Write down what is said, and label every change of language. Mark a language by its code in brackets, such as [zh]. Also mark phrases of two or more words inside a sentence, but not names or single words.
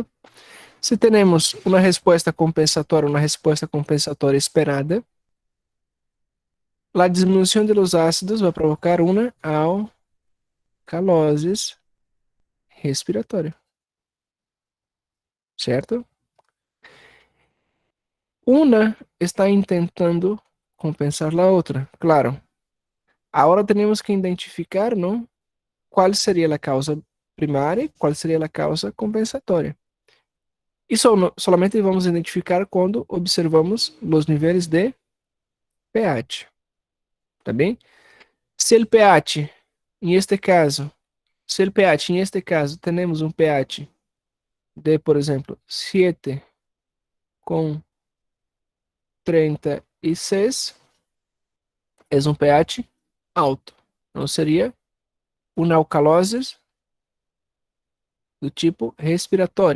[pt] Se temos uma resposta compensatória esperada, a diminuição [es] de los [pt] ácidos vai provocar uma alcalose respiratória, certo? Uma está tentando compensar a outra, claro. [es] Ahora tenemos que identificar, ¿no? ¿Cuál sería la causa primaria y cuál sería la causa compensatoria? Y solamente vamos a identificar cuando observamos los niveles de pH, [pt] ¿tá bem? Se el pH, em este caso, se el pH, em este caso, temos um pH de, por exemplo, 7,36, é um pH alto. Então seria uma alcalose do tipo respiratória.